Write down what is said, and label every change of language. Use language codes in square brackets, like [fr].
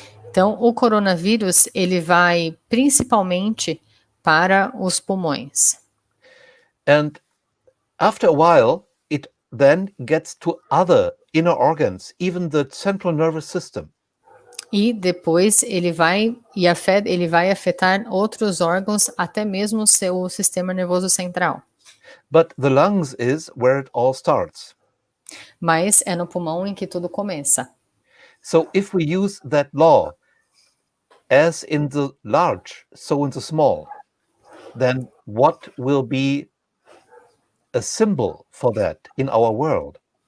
[pt] Então, o coronavírus, ele vai principalmente para os pulmões. [en] And after a while, it then gets to other inner organs, even the central nervous system. [pt] E depois ele vai afetar outros órgãos, até mesmo o seu sistema nervoso central. [en] But the lungs is where it all starts. [pt] Mas é no pulmão em que tudo começa. [en] So if we use that law as in the large, so in the small, then what will be a symbol for that in our world?